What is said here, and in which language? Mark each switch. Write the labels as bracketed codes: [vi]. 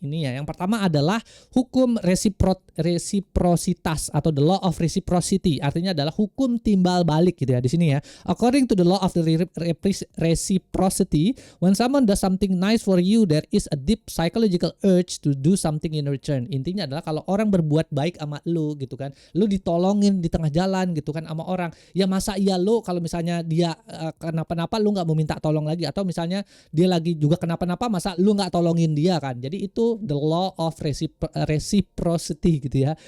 [id] Ini ya, yang pertama adalah hukum resiprositas atau [en] the law of reciprocity. [id] Artinya adalah hukum timbal balik gitu ya di sini ya. [en] According to the law of the reciprocity, when someone does something nice for you, there is a deep psychological urge to do something in return. [id] Intinya adalah kalau orang berbuat baik sama lu gitu kan, lu ditolongin di tengah jalan gitu kan sama orang, ya masa iya lu kalau misalnya dia kenapa-napa lu nggak mau minta tolong lagi, atau misalnya dia lagi juga kenapa-napa masa lu nggak tolongin dia kan. Jadi itu [en] the law of reciprocity [id] gitu ya.